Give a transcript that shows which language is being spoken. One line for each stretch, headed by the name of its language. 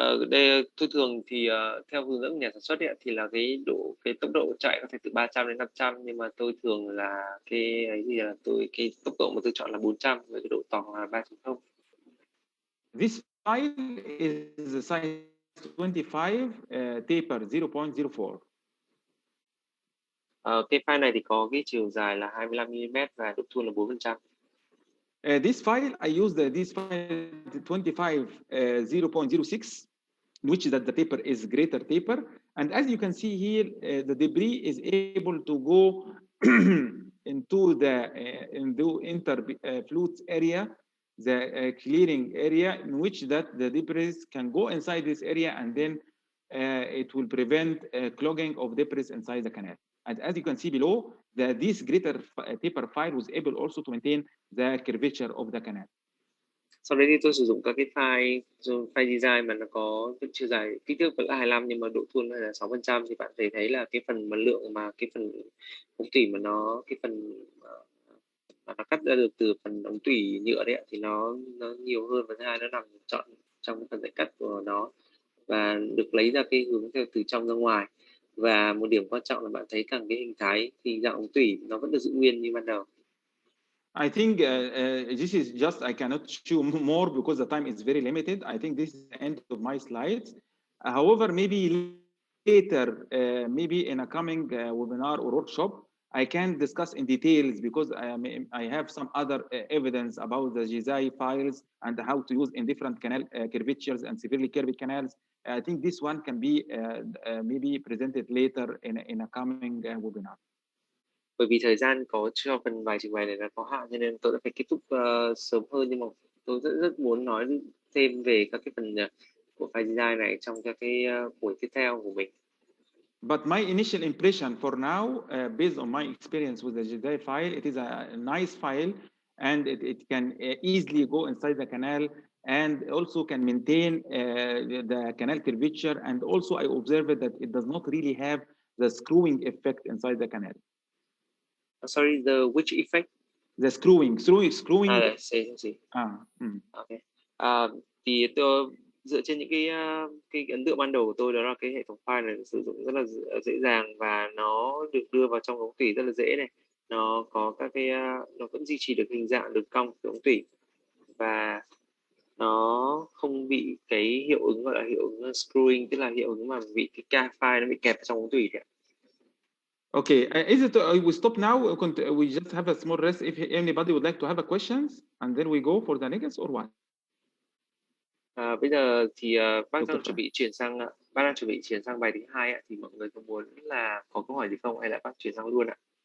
Vietnamese: Đây tôi thường thì theo hướng dẫn nhà sản xuất ấy, thì là cái tốc độ chạy có thể từ 300 đến 500, nhưng mà tôi thường là cái tốc độ mà tôi chọn là 400 với cái độ tòng là 3.0.
English: This file is the size 25, taper 0.04.
Vietnamese: Cái file này thì có cái chiều dài là 25 mm và độ thun là 4%.
English: This file, I use this file 25 0.06, which is that the taper is greater taper. And as you can see here, the debris is able to go into the interfluence area, the clearing area, in which that the debris can go inside this area, and then it will prevent clogging of debris inside the canal. And as you can see below, this greater taper file was able also to maintain the curvature of the canal.
Vietnamese: Sau đấy thì tôi sử dụng các cái file design mà nó có cái chiều dài kích thước vẫn là 25 nhưng mà độ thun là 6%, thì bạn thấy là cái phần mà lượng mà cái phần ống tủy mà cái phần mà nó cắt ra được từ phần ống tủy nhựa đấy thì nó nhiều hơn, và thứ hai nó nằm trọn trong cái phần dãy cắt của nó và được lấy ra cái hướng theo từ trong ra ngoài. Và một điểm quan trọng là bạn thấy càng cái hình thái thì dạng ống tủy nó vẫn được giữ nguyên như ban đầu.
English: I think this is just, I cannot show more because the time is very limited. I think this is the end of my slides. However, maybe later, maybe in a coming webinar or workshop, I can discuss in details because I have some other evidence about the Giải files and how to use in different canal curvatures and severely curved canals. I think this one can be maybe presented later in a coming webinar.
Vietnamese: Bởi vì thời gian có cho phần bài trình bày này là có hạn, cho nên tôi đã phải kết thúc sớm hơn, nhưng mà tôi rất muốn nói thêm về các cái phần của file design này trong các cái buổi tiếp theo của mình.
English: But my initial impression for now, based on my experience with the Giải file, it is a nice file, and it can easily go inside the canal and also can maintain the canal curvature. And also I observed that it does not really have the screwing effect inside the canal. Sorry, the which effect? The screwing. See. Okay.
Vietnamese: Thì tôi dựa trên những cái ấn tượng ban đầu của tôi, đó là cái hệ thống file này sử dụng rất là dễ dàng và nó được đưa vào trong ống tủy rất là dễ này. Nó có các cái nó vẫn duy trì được hình dạng đường cong của ống tủy và nó không bị cái hiệu ứng gọi là hiệu ứng screwing, tức là hiệu ứng mà bị cái file nó bị kẹp trong ống tủy đấy.
English: Okay, is it we stop now? We just have a small rest if anybody would like to have a questions, and then we go for the next or what?
Vietnamese: Bây giờ thì bác đang chuẩn bị chuyển sang bài thứ hai ạ, thì mọi người có muốn là có câu hỏi gì không, hay là bác chuyển sang luôn ạ?